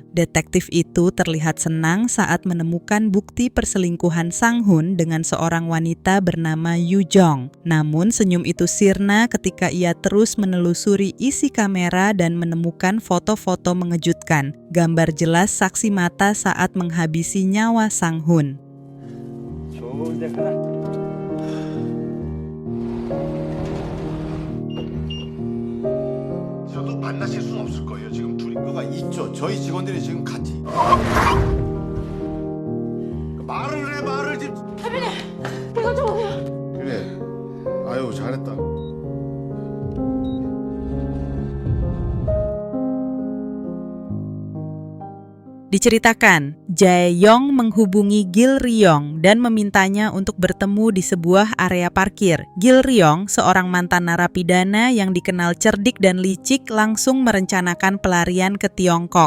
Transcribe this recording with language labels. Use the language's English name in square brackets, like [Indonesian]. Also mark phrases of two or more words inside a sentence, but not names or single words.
[Indonesian] Detektif itu terlihat senang saat menemukan bukti perselingkuhan Sang Hun dengan seorang wanita bernama Yu Jong. Namun senyum itu sirna ketika ia terus menelusuri isi kamera dan menemukan foto-foto mengejutkan. Gambar jelas saksi mata saat menghabisi nyawa Sang Hun. [Korean] 좋은데 가라. 저도 만나실 수는 없을 거예요. 지금 둘이 그가 있죠. 저희 직원들이 지금 같이 말을 해 말을 지금. 대표님, 이거 좀 오세요. 그래. 아유 잘했다. [Indonesian] Diceritakan, Jae-yong menghubungi Gil Ryong dan memintanya untuk bertemu di sebuah area parkir. Gil Ryong, seorang mantan narapidana yang dikenal cerdik dan licik, langsung merencanakan pelarian ke Tiongkok.